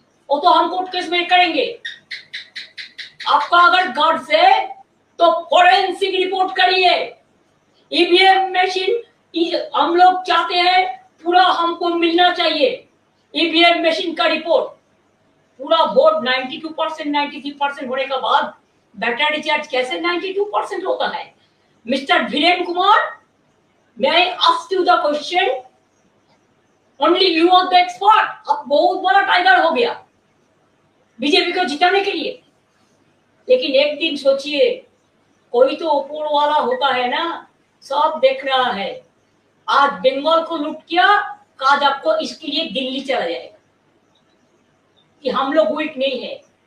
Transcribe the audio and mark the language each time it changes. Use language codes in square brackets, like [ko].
[hi] वो तो हम कोर्ट केस में करेंगे. आपका अगर गट्स है तो फोरेंसिक रिपोर्ट करिए. ईवीएम मशीन हम लोग चाहते हैं पूरा हमको मिलना चाहिए. ईवीएम मशीन का रिपोर्ट पूरा वोट 92% 93% होने के बाद बैटर रिचार्ज कैसे 92% होता है? Mister Viren Kumar, [en] may I ask you the question? Only you are the expert. [hi] अब बहुत बड़ा टाइगर हो गया बीजेपी को जिताने के लिए. लेकिन एक दिन सोचिए, कोई तो ऊपर वाला होता है ना, सब देख रहा है. आज बंगाल को लूट किया, आज आपको इसके लिए दिल्ली चला जाएगा कि हम लोग वीक नहीं है.